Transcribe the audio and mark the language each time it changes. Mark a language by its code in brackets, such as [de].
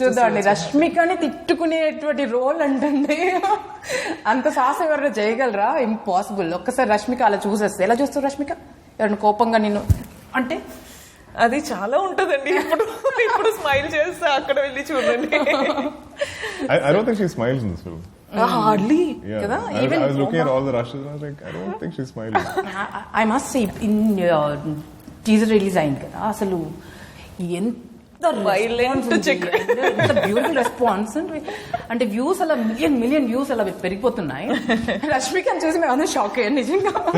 [te] చూద్దామండి, రష్మికని తిట్టుకునేటువంటి రోల్ అంటే అంత సాహసం ఎవరైనా చేయగలరా? ఇంపాసిబుల్. ఒక్కసారి రష్మిక అలా చూసేస్తే ఎలా చూస్తారు? రష్మిక ఎవరైనా కోపంగా నేను అంటే అది చాలా ఉంటదండి. ఇప్పుడు స్మైల్ చేస్తే అక్కడ వెళ్ళి చూడండి. [en] I don't think she smiles in this film. Hardly. Yeah. [te] Kada? [en] I was looking at all the rushes and I was like, I don't think she's smiling. I must say, in teaser release [te] అయింది కదా, అసలు ఎంత [en] violent [te] ఎంత beautiful response అంటే views అలా million views అలా పెరిగిపోతున్నాయి. రష్మికని చూసి మేము అందరూ షాక్ అయ్యాను నిజంగా.